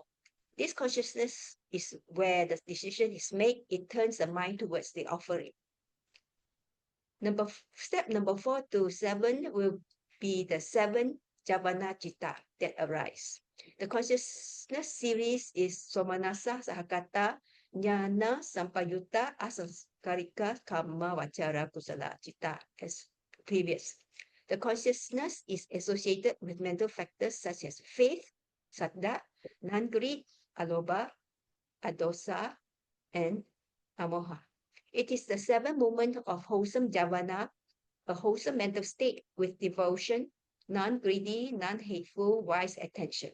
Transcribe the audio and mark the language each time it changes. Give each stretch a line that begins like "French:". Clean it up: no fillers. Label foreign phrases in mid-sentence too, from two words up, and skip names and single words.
English: This consciousness is where the decision is made. It turns the mind towards the offering. Step number 4 to 7 will be the 7
Pali: javana citta
English: that arise. The consciousness series is
Pali: Somanasa Sahakata Jnana Sampayutta Asanskarika Karma Vachara Kusala citta
English: as previous. The consciousness is associated with mental factors such as faith, saddha, non-greed, alobha, adosa, and amoha. It is the 7 moment of wholesome javana, a wholesome mental state with devotion, non-greedy, non-hateful, wise attention.